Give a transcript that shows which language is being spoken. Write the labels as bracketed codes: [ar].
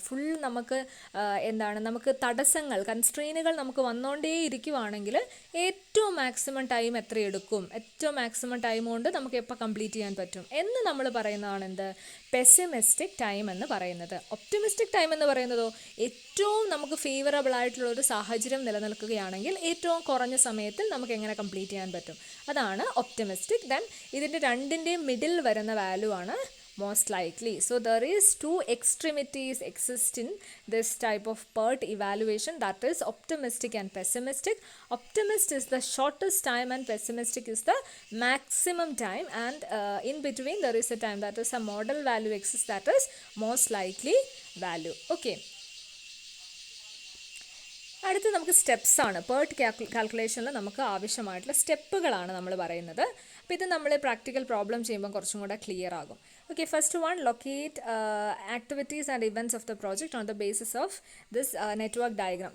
[ml] Full നമുക്ക് നമുക്ക് തടസ്സങ്ങൾ, കൺസ്ട്രെയിനുകൾ നമുക്ക് വന്നുകൊണ്ടേ ഇരിക്കുവാണെങ്കിൽ ഏറ്റവും മാക്സിമം ടൈം എത്ര എടുക്കും, ഏറ്റവും മാക്സിമം ടൈം കൊണ്ട് നമുക്ക് എപ്പോൾ കംപ്ലീറ്റ് ചെയ്യാൻ പറ്റും എന്ന് നമ്മൾ പറയുന്നതാണ് എന്ത്, പെസിമിസ്റ്റിക് ടൈം എന്ന് പറയുന്നത്. ഒപ്റ്റിമിസ്റ്റിക് ടൈം എന്ന് പറയുന്നതോ ഏറ്റവും നമുക്ക് ഫേവറബിൾ ആയിട്ടുള്ള ഒരു സാഹചര്യം നിലനിൽക്കുകയാണെങ്കിൽ ഏറ്റവും കുറഞ്ഞ സമയത്തിൽ നമുക്ക് എങ്ങനെ കംപ്ലീറ്റ് ചെയ്യാൻ പറ്റും, അതാണ് ഒപ്റ്റിമിസ്റ്റിക്. ദെൻ ഇതിൻ്റെ രണ്ടിൻ്റെയും മിഡിൽ വരുന്ന വാല്യൂ ആണ് most likely. [en] So there is two extremities exist in this type of PERT evaluation, that is optimistic and pessimistic. Optimist is the shortest time and pessimistic is the maximum time, and in between there is a time, that is a model value exists, that is most likely value. [ml] Okay, അടുത്ത് നമുക്ക് steps ആണ്. PERT കാൽക്കുലേഷനിൽ നമുക്ക് ആവശ്യമായിട്ടുള്ള സ്റ്റെപ്പുകളാണ് നമ്മൾ പറയുന്നത്. അപ്പോൾ ഇത് നമ്മൾ പ്രാക്ടിക്കൽ പ്രോബ്ലം ചെയ്യുമ്പോൾ കുറച്ചും കൂടെ ക്ലിയർ ആകും. [en] Okay, first one, locate activities and events of the project on the basis of this network diagram.